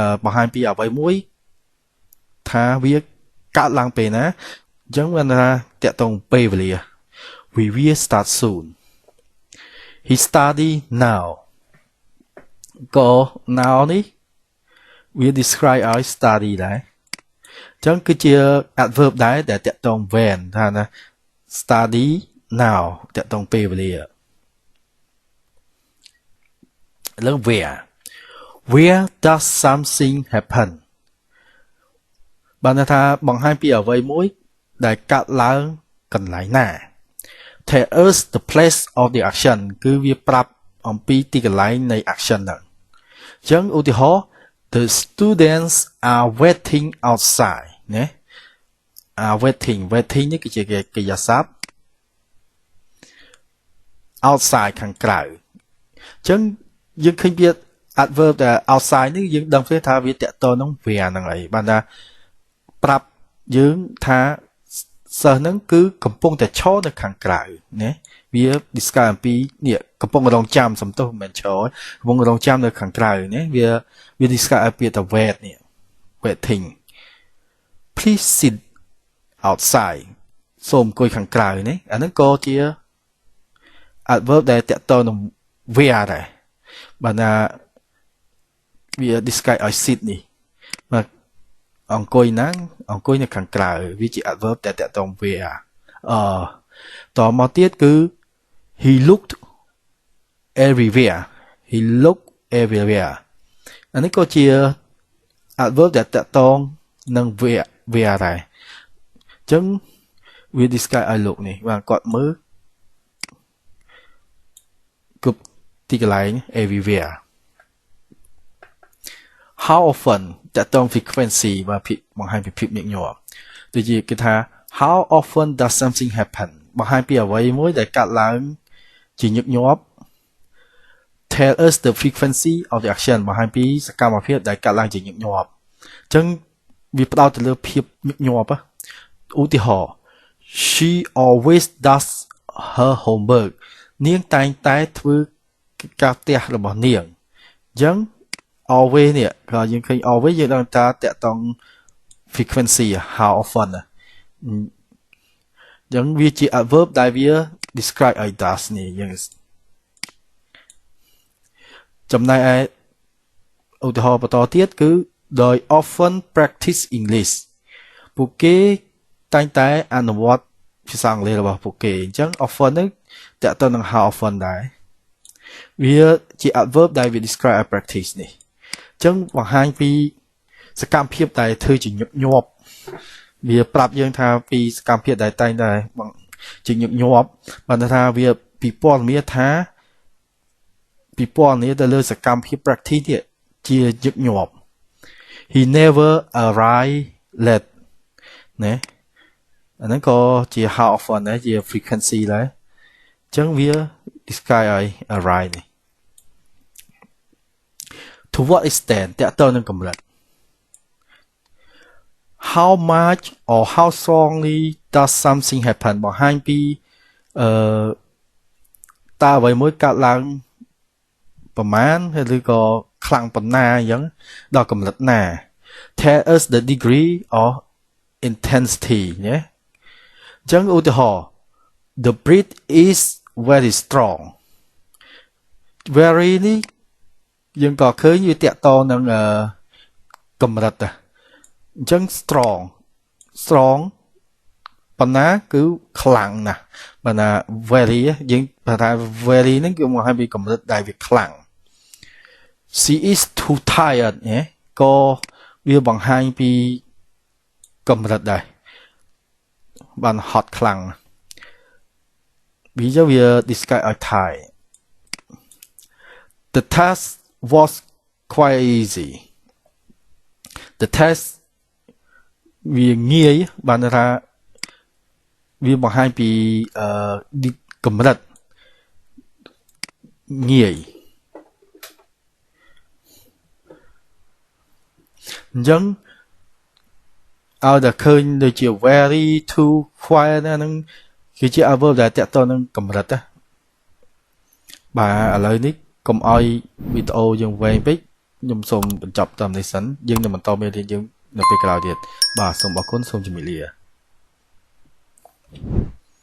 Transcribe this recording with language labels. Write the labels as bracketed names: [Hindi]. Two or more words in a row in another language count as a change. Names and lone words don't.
[Khmer] បង្ហាញពីអ្វីមួយថាវាកើតឡើងពេលណាអញ្ចឹងបានថាតាក់ទងពេលវេលា [English] we will start soon he study now [Khmer] ក៏ now នេះវា describe ឲ្យ study ដែរអញ្ចឹងគឺជា adverb ដែរដែលតាក់ទង when ថាណា [English] study now [Khmer] តាក់ទងពេលវេលាឥ ឡូវ [English] where does something happen [Khmer] បានថាបង្ហាញពីអ្វីមួយដែលកើតឡើងកន្លែងណា [English] tell us the place of the action [Khmer] គឺវាប្រាប់អំពីទីកន្លែងនៃ action ហ្នឹងអញ្ចឹងឧទាហរណ៍ [English] the students are waiting outside [Khmer] ណា waiting នេះគឺជាកិរិយាសព្ទ outside ខាងក្រៅអញ្ចឹងយើងឃើញពី adverb ដែល outside នេះយើងដឹងថាវាតាក់ទងនឹង where ហ្នឹងហើយបានថាប្រាប់យើងថាសិស្សហ្នឹងគឺកំពុងតែឈរនៅខាងក្រៅណាវា describe អំពី នេះកំពុងរងចាំសំទោសមិនមែនឈរកំពុងរងចាំនៅខាងក្រៅណាវា describe ឲ្យពាក្យថា wait នេះ waiting [English] please sit outside [Khmer] សូមអង្គុយខាងក្រៅណាអាហ្នឹងក៏ជា adverb ដែលតកតនឹង where ដែរបើណាវា describe ឲ្យ sit នេះបាទអង្គុយណាអង្គុយនៅខាង ក្រៅវាជា adverb ដែលតកតង where តមកទៀតគឺ [English] he looked everywhere he looked everywhere [Khmer] អានេះក៏ជា adverb ដែលតកតងនឹង where ដែរអញ្ចឹងវា describe ឲ្យលោកនេះបាទគាត់មើលគ្រប់ទីកន្លែង everywhere [English] how often [Khmer] តកតង frequency បាទបង្ហាញពីភាពញឹកញាប់ដូចជាគេថា [English] how often does something happen [Khmer] បង្ហាញពីអ្វីមួយដែលកើតឡើង ជាញឹកញាប់ [English] tell us the frequency of the action [Khmer] បង្ហាញពីសកម្មភាពដែលកើតឡើងជាញឹក ញាប់អញ្ចឹងវាផ្ដោតទៅលើភាពញឹកញាប់ឧទាហរណ៍ [English] she always does her homework [Khmer] នាងតែងតែធ្វើការផ្ទះរបស់នាងអញ្ចឹង always នេះក៏យើងឃើញ always យើងដឹងថាតកតង [English] frequency how often [Khmer] អញ្ចឹងវាជា adverb ដែលវា describe ឲ្យ does នេះយើង ចំណែកឯឧទាហរណ៍បន្តទៀតគឺ [English] they often practice English [Khmer] ពួកគេតែងតែអនុវត្តភាសាអង់គ្លេសរបស់ពួកគេអញ្ចឹង often នឹងតកតនឹង [English] how often [Khmer] ដែរវាជា adverb ដែលវា describe practice នេះអញ្ចឹងបង្ហាញពីសកម្មភាពដែលធ្វើជាញឹកញាប់វាប្រាប់ យើងថាពីសកម្មភាពដែលតែងតែជាញឹកញាប់បានថាវាពិព ណ៌នាថាពិពណ៌នាទៅលើសកម្មភាព practice នេះជាញឹកញាប់ [English] he never arrive late [Khmer] ណាអាហ្នឹងក៏ជា [English] how often [Khmer] ដែរជា frequency ដែរអញ្ចឹងវា describe ឲ្យ arrive នេះ [English] to what extent [Khmer] តកតនឹងកម្រិត [English] how much or how strongly does something happen [Khmer] បង្ហាញពី តើអ្វីមួយកើតឡើងប្រមាណឬក៏ខ្លាំងប៉ុណ្ណាអញ្ចឹងដល់កម្រិតណា [English] tell us the degree of intensity [Khmer] ណាអញ្ចឹងឧទាហរណ៍ [English] the breath is very strong very [Khmer] នេះយើងក៏ឃើញវាតកតនឹងកម្រិតដែរអញ្ចឹង strong ប៉ុណ្ណាគឺខ្លាំងណាស់បើណា very យើងបើថា very ហ្នឹងគឺមកឲ្យពីកម្រិតដែលវាខ្លាំង [English] she is too tired [Khmer] ក៏វាបង្ហាញពីកម្រិតដែរបានហត់ខ្លាំង វា describe ឲ្យ tired [English] the task was quite easy the test [Khmer] វាងាយបានថាវាបង្ហាញពីកម្រិត ងាយអញ្ចឹងឲ្យតែឃើញដូចជា [English] very too quiet [Khmer] ហ្នឹងគឺជា adverb ដែលតកតនឹងកម្រិតណាបាទឥឡូវនេះកុំឲ្យវីដេអូយើងវែងពេកខ្ញុំសូមបញ្ចប់តាមនេះសិនយើងនឹងបន្តមេរៀនយើងនៅពេលក្រោយទៀតបាទសូមអរគុណសូមជម្រាបលា